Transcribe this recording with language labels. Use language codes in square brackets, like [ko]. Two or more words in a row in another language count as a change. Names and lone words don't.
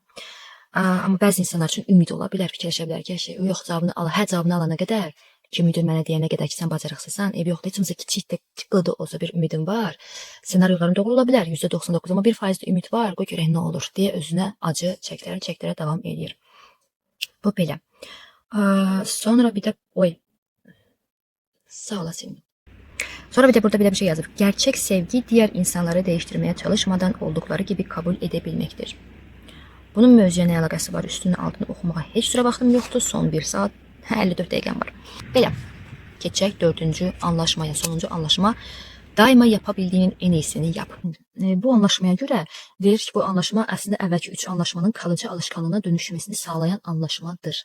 [az] Amma bəzi insanlar üçün ümid ola bilər, fikirləşə bilər ki, yox cavabını alana qədər ki, müdir mənə deyənə qədər ki, sən bacarıqsızsan, yoxdur, heç olmasa kiçik də qıdı olsa bir ümidim var. Senaryoların doğru ola bilər, %99, amma 1% ümid var, qoy görək nə olur deyə özünə acı çəkdirə davam edir. Bu belə. Sonra bir də, sağ olasın. Sonra bir də burada belə bir şey yazır. [tr] Gerçek sevgi diğer insanları değiştirmeye çalışmadan oldukları gibi kabul edebilmektir. [az] Bunun mövzuya nə əlaqəsi var? Üstünün altını oxumağa heç sürə vaxtım yoxdur. Son 1 saat 54 dəqiqəm var. Belə. Keçək 4-cü anlaşmaya, sonuncu anlaşma. [tr] Daima yapabildiğinin en iyisini yap. [az] Bu anlaşmaya görə deyir ki, bu anlaşma əslində əvvəlki 3 anlaşmanın [tr] kalıcı alışkanlığına [az] dönüşməsini sağlayan anlaşmadır.